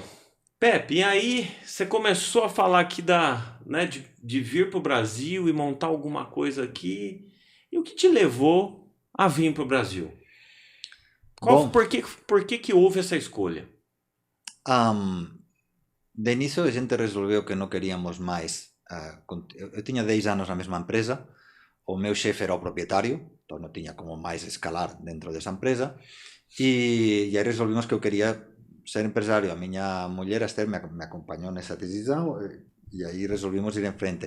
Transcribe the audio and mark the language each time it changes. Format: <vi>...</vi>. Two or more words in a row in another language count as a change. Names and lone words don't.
<pt>Pepe, e aí você começou a falar aqui de vir para o Brasil e montar alguma coisa aqui. E o que te levou a vir para o Brasil? Por que houve essa escolha?</pt> <gl>De inicio a xente resolveu que non queríamos máis. Eu tiña 10 anos na mesma empresa, o meu xefe era o propietario, entón non tiña como máis escalar dentro desa empresa, e aí resolvimos que eu quería ser empresario. A miña muller, Esther, me acompañou nesa decisión, e aí resolvimos ir en frente.</gl>